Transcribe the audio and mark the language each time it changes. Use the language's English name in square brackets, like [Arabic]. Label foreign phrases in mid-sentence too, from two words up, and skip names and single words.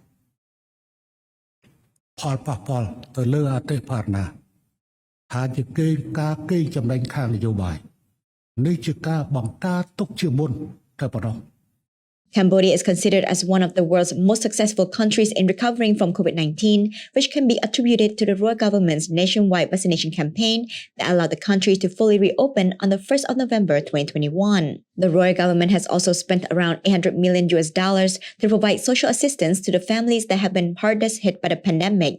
[Khmer] ផលប៉ះពាល់ទៅលើអតិផរណាថាជាការកេងចំណេញខាងនយោបាយនេះជាការបង្ការទុកជាមុនតែប៉ុណ្ណោះ [English] Cambodia is considered as one of the world's most successful countries in recovering from COVID-19, which can be attributed to the royal government's nationwide vaccination campaign that allowed the country to fully reopen on the 1st of November 2021. The royal government has also spent around $800 million to provide social assistance to the families that have been hardest hit by the pandemic.